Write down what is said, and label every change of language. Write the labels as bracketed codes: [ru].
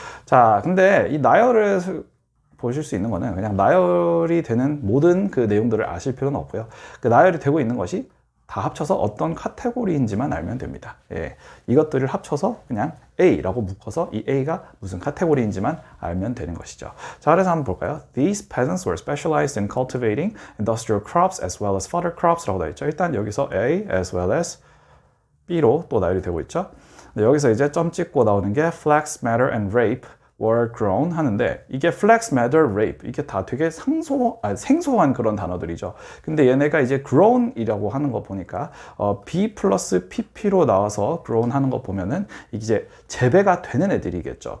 [ko] 자, 근데 이 나열을 보실 수 있는 거는 그냥 나열이 되는 모든 그 내용들을 아실 필요는 없고요. 그 나열이 되고 있는 것이 다 합쳐서 어떤 카테고리인지만 알면 됩니다. 예, 이것들을 합쳐서 그냥 A라고 묶어서 이 A가 무슨 카테고리인지만 알면 되는 것이죠. 자, 그래서 한번 볼까요? [en] These peasants were specialized in cultivating industrial crops as well as fodder crops [ko] 라고 되어 있죠. 일단 여기서 A as well as B로 또 나열이 되고 있죠. 여기서 이제 점 찍고 나오는 게 [en] flax, madder, and rape were grown [ko] 하는데 이게 flax, madder, rape 이게 다 되게 생소한 그런 단어들이죠. 근데 얘네가 이제 grown이라고 하는 거 보니까 B 플러스 PP로 나와서 grown 하는 거 보면은 이제 재배가 되는 애들이겠죠.